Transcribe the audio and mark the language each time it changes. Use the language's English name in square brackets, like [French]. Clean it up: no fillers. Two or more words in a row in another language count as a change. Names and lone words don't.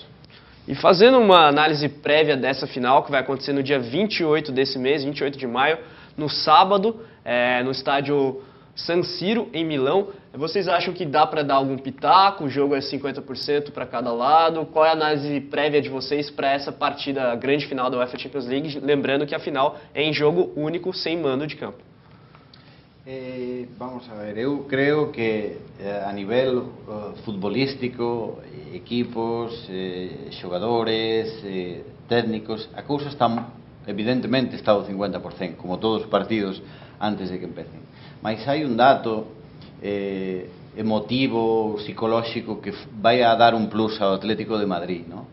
[Portuguese] E fazendo uma análise prévia dessa final, que vai acontecer no dia 28 desse mês, 28 de maio, no sábado, no estádio San Siro, em Milão, vocês acham que dá para dar algum pitaco? O jogo é 50% para cada lado? Qual é a análise prévia de vocês para essa partida, a grande final da UEFA Champions League? Lembrando que a final é em jogo único, sem mando de campo. [Galician] Vamos a ver, eu creo que a nivel futbolístico, equipos, xogadores, técnicos, a cousa está, evidentemente está ao 50%, como todos os partidos antes de que empecen. Mas hai un dato emotivo, psicolóxico, que vai a dar un plus ao Atlético de Madrid, ¿no?